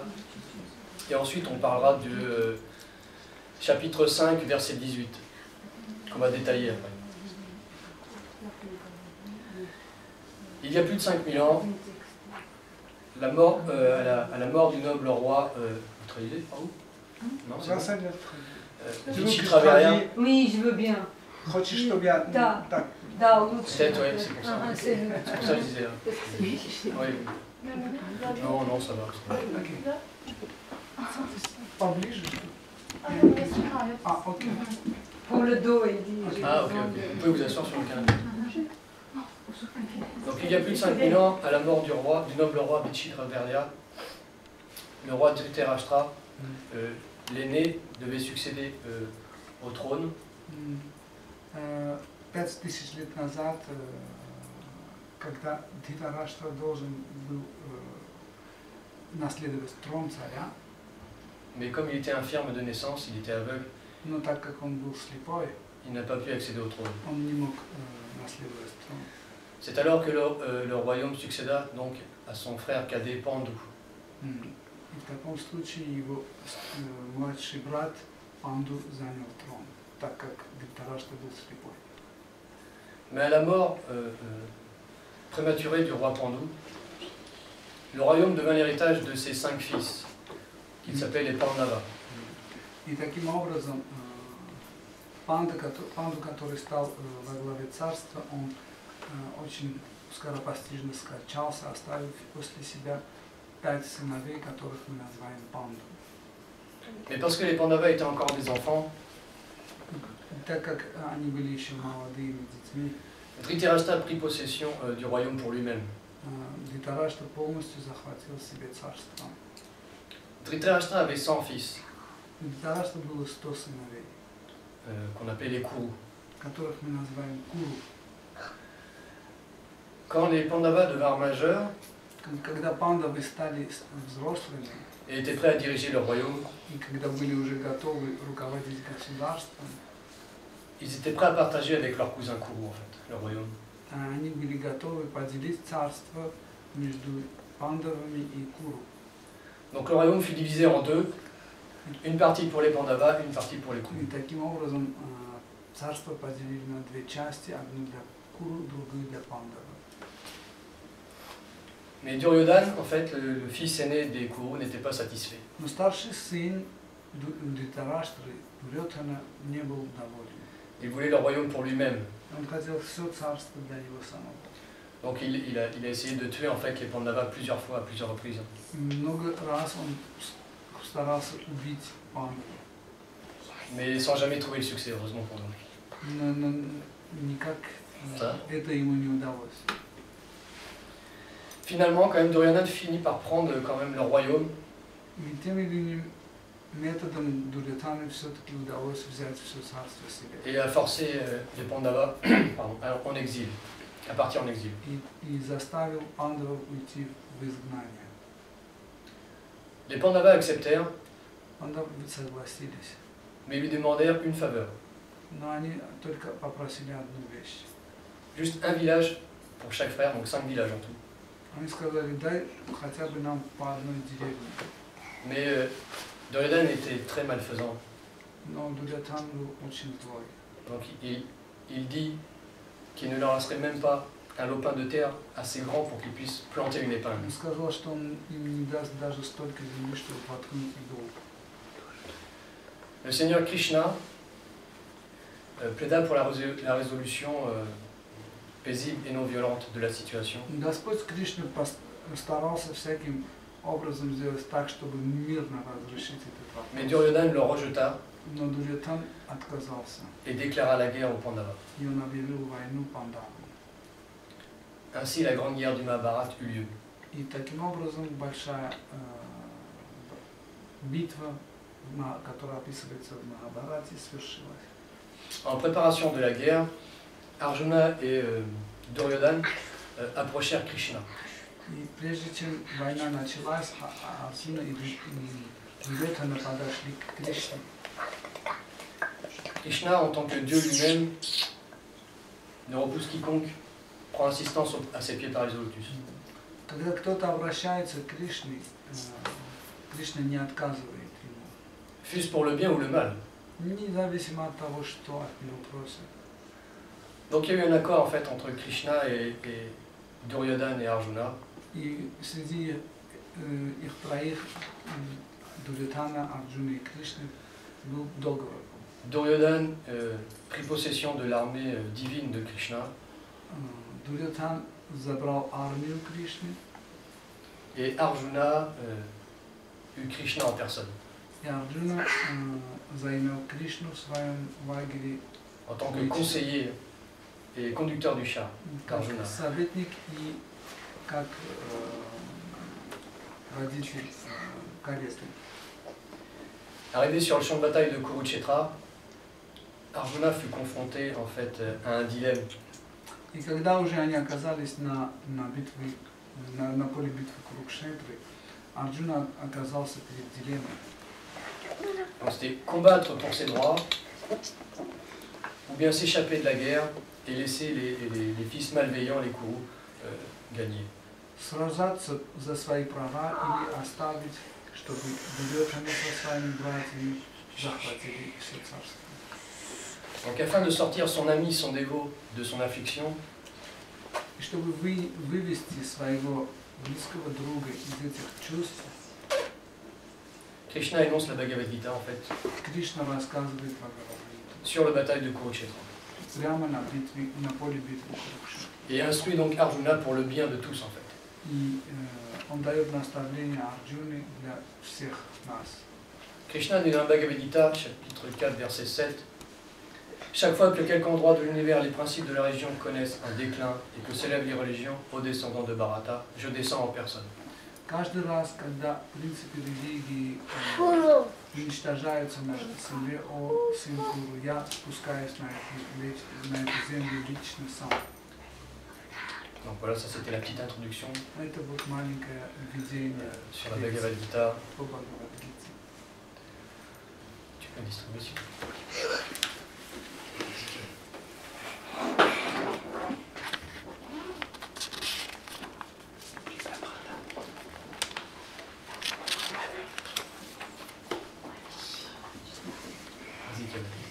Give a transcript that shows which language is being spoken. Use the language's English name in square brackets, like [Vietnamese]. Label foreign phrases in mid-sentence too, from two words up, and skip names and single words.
[French] Et ensuite, on parlera du chapitre 5, verset 18, qu'on va détailler après. Il y a plus de 5000 ans, à la mort du noble roi, vous traduisez par où? Non, c'est Vichitravirya. Oui, je veux bien. [Russian] Хочешь, чтобы я... Да. Так. Да, лучше. [French] Peut-être, oui, c'est pour ça. C'est C'est pour ça que je disais. Oui. Non, non, ça va. [Russian] Поближе. Окей. [French] pour le dos, il dit. Ah, ok, ok. Vous pouvez vous asseoir sur le canapé. Donc, il y a plus de 5000 ans, à la mort du noble roi Vichitravirya, le roi Dhritarashtra, l'aîné, devait succéder au trône. [Russian] 5000 лет назад, когда Dhritarashtra должен был наследовать трон царя, [French] Mais comme il était infirme de naissance, il était aveugle, [Russian] но так как он был слепой, [French] il n'a pas pu accéder au trône. [Russian] он не мог наследовать трон. [French] C'est alors que le royaume succéda donc à son frère cadet Pandu. [Russian] И в таком случае его младший брат Панду занял трон, так как Dhritarashtra был слепой. [French] Mais à la mort prématurée du roi Pandu, le royaume devint l'héritage de ses 5 fils, qui s'appellent les Pandavas. [Russian] И таким образом Панду, который стал во главе царства, он очень скоропостижно скончался, оставив после себя 5 сыновей, которых мы называем Панду. [French] Mais parce que les Pandavas étaient encore des enfants, [Russian] Так как они были еще молодыми детьми, [French] Dhritarashtra prit possession du royaume pour lui-même. [Russian] Dhritarashtra полностью захватил себе царство. [French] Dhritarashtra avait 100 fils, [Russian] У Dhritarashtra было 100 сыновей, [French] qu'on appelait les Kurus. [Russian] которых мы называем Куру. [French] Quand les Pandavas devinrent majeurs [Russian] Когда пандавы стали взрослыми, [French] et étaient prêts à diriger leur royaume, [Russian] и когда были уже готовы руководить государством, [French] ils étaient prêts à partager avec leurs cousins Kurus, en fait, leur royaume. [Russian] они были готовы поделить царство между пандавами и Куру. [French] Donc le royaume fut divisé en deux, une partie pour les Pandavas, une partie pour les Kurus. [Russian] И таким образом царство поделили на две части, одну для Куру, другую для пандавов. [French] Mais Duryodhana, en fait, le fils aîné des Kurus, n'était pas satisfait. [Russian] Но старший сын Dhritarashтры, Дурьодхана, не был доволен. [French] Il voulait le royaume pour lui-même. [Russian] Он хотел все царство для него самого. [French] Donc il a essayé de tuer en fait les Pandavas plusieurs fois, à plusieurs reprises. [Russian] Много раз он старался убить пандавов, [French] Mais sans jamais trouver le succès, heureusement pour nous. [Russian] но никак это ему не удалось. [French] Finalement, quand même, Duryodhana finit par prendre quand même le royaume. [Russian] И тем или иным методом Дурьодхане все-таки удалось взять все царство себе. [French] Et a forcé les Pandavas pardon, en exil, à partir en exil. [Russian] И заставил пандавов уйти в изгнание. [French] Les Pandavas acceptèrent, [Russian] Пандавы согласились, [French] mais lui demandèrent une faveur. [Russian] но они только попросили одну вещь. [French] Juste un village pour chaque frère, donc 5 villages en tout. [Russian] Они сказали, дай хотя бы нам по одной деревне. [French] Mais Duryodhana était très malfaisant. [Russian] Но Дурьодхан был очень злой. [French] Donc il dit qu'il ne leur laisserait même pas un lopin de terre assez grand pour qu'ils puissent planter une épingle. [Russian] Он сказал, что он им не даст даже столько земли, чтобы воткнуть иглу. [French] Le Seigneur Krishna plaida pour la résolution paisible et non violente de la situation. [Russian] Господь Кришна старался всяким образом сделать так, чтобы мирно разрешить этот [French] Mais [Russian] вопрос. [French] Duryodhana le rejeta [Russian] Но Дурьотхан отказался, [French] et déclara la guerre aux Pandavas. [Russian] и он объявил войну Пандавам. [French] Ainsi, la grande guerre du Mahabharata eut lieu. [Russian] И таким образом большая битва, которая описывается в Махабхарате, свершилась. [French] En préparation de la guerre, Arjuna et Duryodhana approchèrent Krishna. [Russian] И прежде чем война началась, Арджуна и Дурьотхана подошли к Кришне. [French] Krishna, en tant que Dieu lui-même, ne repousse quiconque prend assistance à ses pieds par les lotus. [Russian] Когда кто-то обращается к Кришне, Кришна не отказывает ему. [French] Fût-ce pour le bien ou le mal. [Russian] Независимо от того, что от него просят. [French] Donc il y a eu un accord en fait entre Krishna et Duryodhana et Arjuna. [Russian] И среди их троих, Дурьотхана, Арджуны и Кришны, был договор. [French] Duryodhana prit possession de l'armée divine de Krishna. [Russian] Дурьотхан забрал армию Кришны, [French] Et Arjuna eut Krishna en personne, [Russian] и Арджуна заимел Кришну в своем лагере [French] en tant que conseiller et conducteur du char. [Russian] как Арджуна. советник и как водитель кареты. [French] Arrivé sur le champ de bataille de Kurukshetra, Arjuna fut confronté en fait à un dilemme. [Russian] И когда уже они оказались на поле битвы Курукшетры, Арджуна оказался перед дилеммой. [French] Donc c'était combattre pour ses droits, ou bien s'échapper de la guerre et laisser les fils malveillants, les Kurus, gagner. [Russian] Сражаться за свои права или оставить, чтобы Дурьотхана со своими братьями захватили все царство. [French] Donc afin de sortir son ami, son dévot de son affliction, [Russian] И чтобы вывести своего близкого друга из этих чувств, [French] Krishna énonce la Bhagavad Gita en fait [Russian] Кришна рассказывает Бхагавад-гиту [French] sur la bataille de Kurukshetra [Russian] прямо на поле битвы Курукшетры. [French] et instruit donc Arjuna pour le bien de tous en fait. [Russian] И он дает наставление Арджуне для всех нас. [French] Krishna dit dans la Bhagavad Gita, chapitre 4, verset 7, chaque fois que quelque endroit de l'univers les principes de la religion connaissent un déclin et que s'élèvent les religions aux descendants de Bharata, je descends en personne. [Russian] Каждый раз, когда принципы религии уничтожаются на земле, о сын Куру, я спускаюсь на эту землю лично сам. [French] Donc voilà, ça c'était la petite introduction [Russian] Это вот маленькое введение [French] sur la Bhagavad Gita. [Russian] по Бхагавад-гите. [French] Tu peux distribuer s'il te plaît. Vas-y, Kevin.